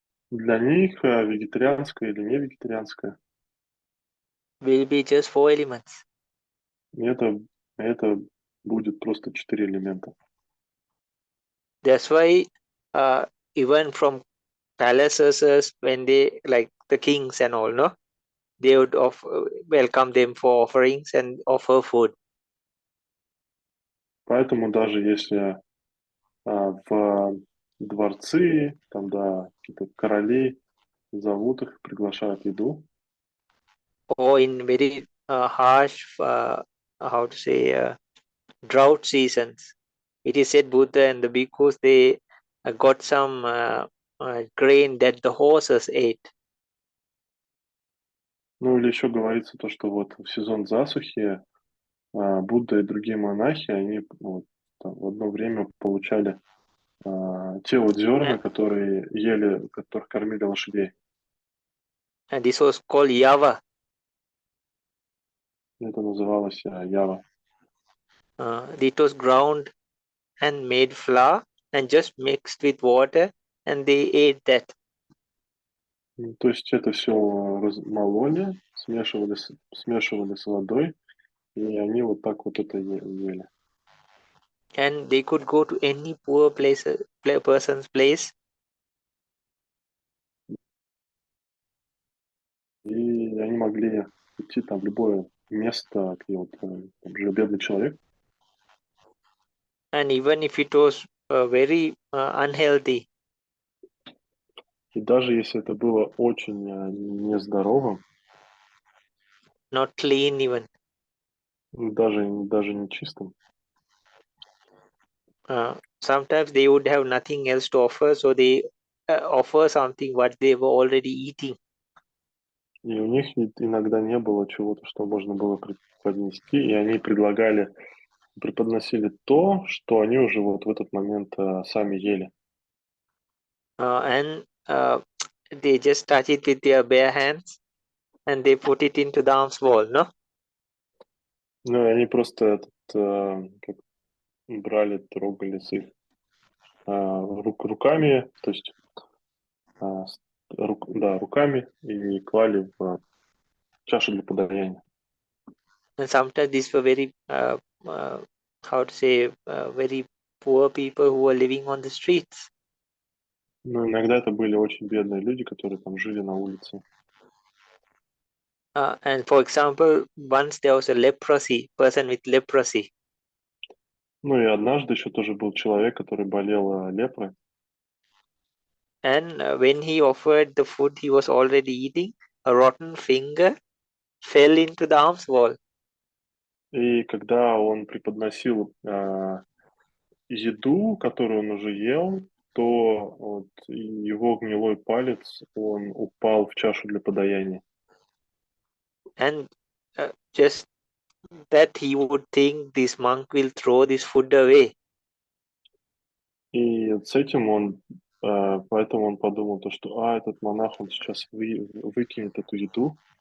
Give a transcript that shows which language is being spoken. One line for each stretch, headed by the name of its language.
Russian: для них вегетарианское или не вегетарианское,
English: will be just 4 elements.
Russian: и это будет просто 4 элемента.
English: That's why even from palaces, when they, like the kings and all, no, they would welcome them for offerings and offer food.
Russian: Поэтому даже если в дворцы, там, да, какие-то короли зовут их, приглашают еду,
English: or in very harsh, how to say, drought seasons. It is said Buddha and the bhikkhus, they got some grain that the horses ate.
Russian: Ну или еще говорится то, что вот в сезон засухи Будда и другие монахи, они вот, там, в одно время получали те вот зерна,
English: And,
Russian: которые ели, которых кормили лошадей.
English: and this was called yava.
Russian: Это называлось ява.
English: It was ground and made flour and just mixed with water, and they ate that.
Russian: То есть это все мололи, смешивали с водой, и они вот так вот это ели.
English: And they could go to any poor person's place,
Russian: И они могли идти там в любое место, где вот там жил бедный человек.
English: and even if it was very unhealthy,
Russian: И даже если это было очень нездоровым,
English: not clean even,
Russian: даже не чистым,
English: sometimes they would have nothing else to offer, so they offer something what they were already eating.
Russian: и у них иногда не было чего-то, что можно было преподнести, и они преподносили то, что они уже вот в этот момент сами ели.
English: And they just touch it with their bare hands and they put it into the alms bowl, no?
Russian: Ну, и они просто как брали, трогали с их руками, то есть руками и клали в чашу для подаяния.
English: And sometimes these were very, how to say, very poor people who were living on the streets.
Russian: Но иногда это были очень бедные люди, которые там жили на улице.
English: And for example, once there was a person with leprosy.
Russian: Ну и однажды еще тоже был человек, который болел лепрой.
English: And when he offered the food he was already eating, a rotten finger fell into the alms bowl.
Russian: И когда он преподносил еду, которую он уже ел, то вот его гнилой палец, он упал в чашу для подаяния.
English: And just that he would think this monk will throw this food away.
Russian: И с этим поэтому он подумал, то, что этот монах, он сейчас выкинет эту еду.